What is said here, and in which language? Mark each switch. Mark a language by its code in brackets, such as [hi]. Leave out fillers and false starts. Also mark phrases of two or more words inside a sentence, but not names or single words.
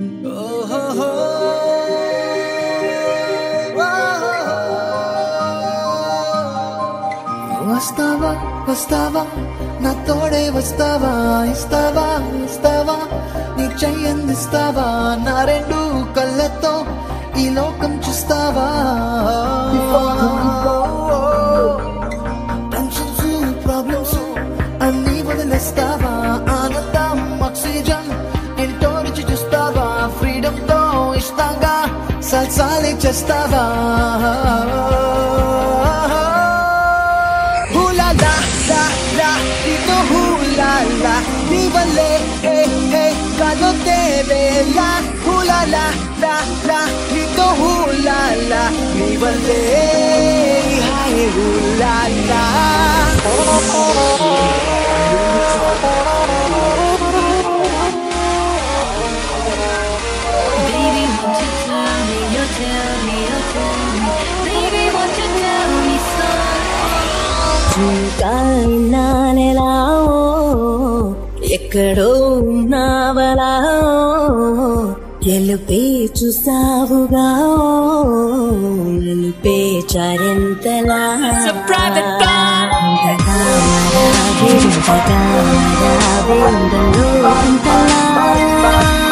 [te] వస్తావా వస్తావా నా తోడే వస్తావా, ఇస్తావా ఇస్తావా నీ చెయ్యందిస్తావా, నా రెండు కళ్ళతో ఈ లోకం చూస్తావా, [en] tensions problems [te] అన్నీ వదిలేస్తావా, ఆనందం ఆక్సిజన్ ఎంతో రుచి చూస్తావా, ఫ్రీడమ్ తో ఇస్తాగా సల్సాలే చేస్తావా. [es] Cuando te vea, hula la la la, grito hula la, viva le, ay hula la. [en] Baby, won't you tell me, you tell me, you tell me, baby, won't you tell me so? [te] ఎక్కడో ఉన్నావలా గెలుపే చూసావుగా, గెలుపే చారెంతలా ఇంతలా